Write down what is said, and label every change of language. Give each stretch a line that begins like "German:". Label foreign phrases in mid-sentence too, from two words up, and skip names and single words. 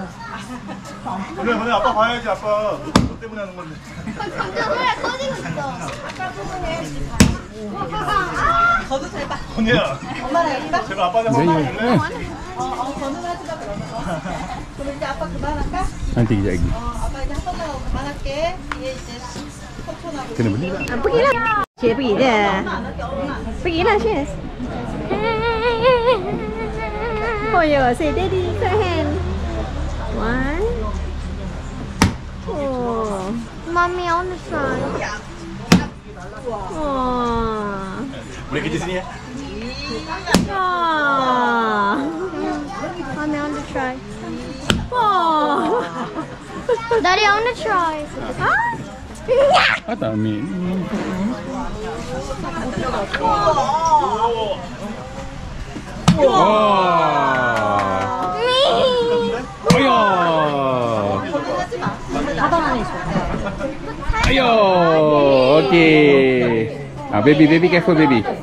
Korean: 건우야, 아빠 봐야지, 아빠. 너 때문에 하는 건데. 소리가 커지고 있어. 거도 잘 봐. 건우야, 엄마랑 해줄까? 제발 아빠한테 한번 해줄래? 거는 하지 마, 그러면. 그럼 이제 아빠 그만할까?
Malay: Nanti kejap lagi.
Korean: 아빠 이제 한 번만 하고 그만할게. 뒤에 이제 포천하고.
Malay: Kena beli tak? Pergilah. Cik pergi je. Pergilah, Syes.
English: Oh, yo, say daddy, cut hand. 1. Oh. Mommy on the side. Oh.
Malay: Boleh kerja sini ya? Oh.
English: Mommy on the side. Oh. Daddy, I want to try.
Malay: Tak ambil. Ayo. Ayo.
English: Okay. Baby careful baby.